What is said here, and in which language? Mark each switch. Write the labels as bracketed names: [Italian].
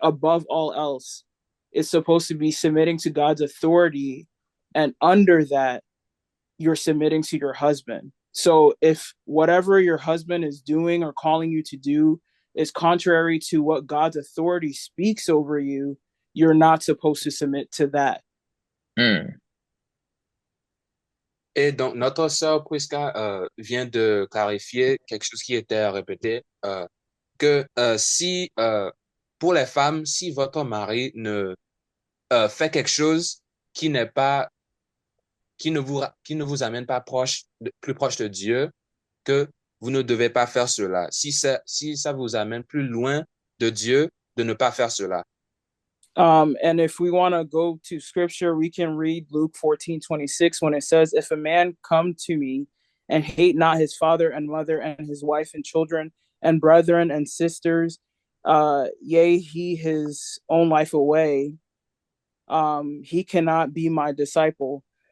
[English] Above all else. It's supposed to be submitting to God's authority, and under that, you're submitting to your husband. So if whatever your husband is doing or calling you to do is contrary to what God's authority speaks over you, you're not supposed to submit to that. [French] Et donc, notre sœur Prisca vient de clarifier quelque chose qui était répété, que si, pour les femmes, si votre mari ne fait quelque chose qui n'est pas, qui ne vous amène pas plus proche de Dieu, que vous ne devez pas faire cela. Si ça vous amène plus loin de Dieu, de ne pas faire cela. [English] And if we want to go to scripture, we can read Luke 14:26 when it says, if a man come to me and hate not his father and mother and his wife and children and brethren and sisters, yea, he his own life away, he cannot be my disciple.